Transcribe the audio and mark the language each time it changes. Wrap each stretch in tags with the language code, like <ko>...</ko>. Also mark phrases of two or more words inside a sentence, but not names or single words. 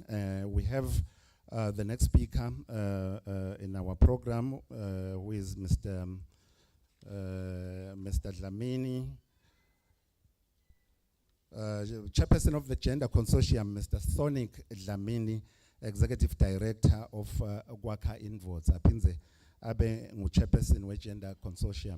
<en>We have the next speaker in our program, who is Mr. Dlamini, Chairperson of the Gender Consortium, Mr. Sonic Dlamini, Executive Director of Gwaka Invotes.</en> <ss>Apinze abe ngu-Chairperson we Gender Consortium.</ss>